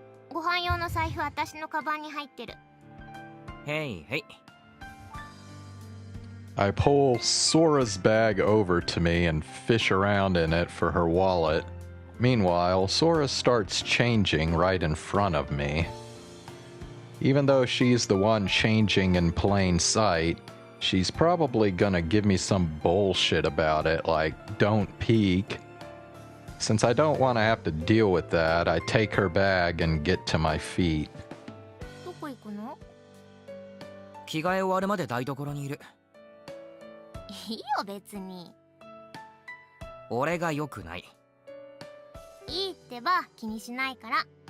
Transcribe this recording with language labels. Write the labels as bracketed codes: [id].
[ja] ご飯用の財布私のカバンに入ってる。へいへい。 [en] I pull Sora's bag over to me and fish around in it for her wallet. Meanwhile, Sora starts changing right in front of me. Even though she's the one changing in plain sight, she's probably gonna give me some bullshit about it, like, don't peek. Since I don't want to have to deal with that, I take her bag and get to my feet. [ja] どこ行くの？着替え終わるまで台所にいる。いいよ別に。俺が良くない。いいってば、気にしないから。